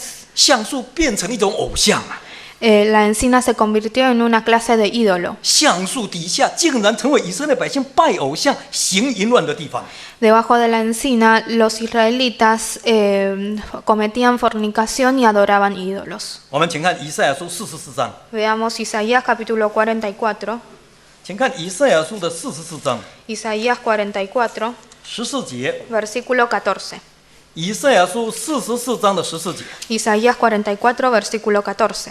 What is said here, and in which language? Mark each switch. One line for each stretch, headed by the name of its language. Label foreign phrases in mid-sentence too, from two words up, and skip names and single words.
Chinese: 橡树变成一种偶像啊！
Spanish: la encina se convirtió en una clase de ídolo.
Chinese: 橡树底下竟然成为以色列百姓拜偶像、行淫乱的地方。
Spanish: Debajo de la encina los israelitas cometían fornicación y adoraban ídolos.
Chinese: 我们请看以赛亚书44章，
Spanish: Veamos Isaías capítulo 44.
Chinese: 请看以赛亚书的44章
Spanish: Isaías 44,
Chinese: 14节。
Spanish: versículo 14.
Chinese: 以赛亚书44章的14节，
Spanish: Isaías 44, versículo 14.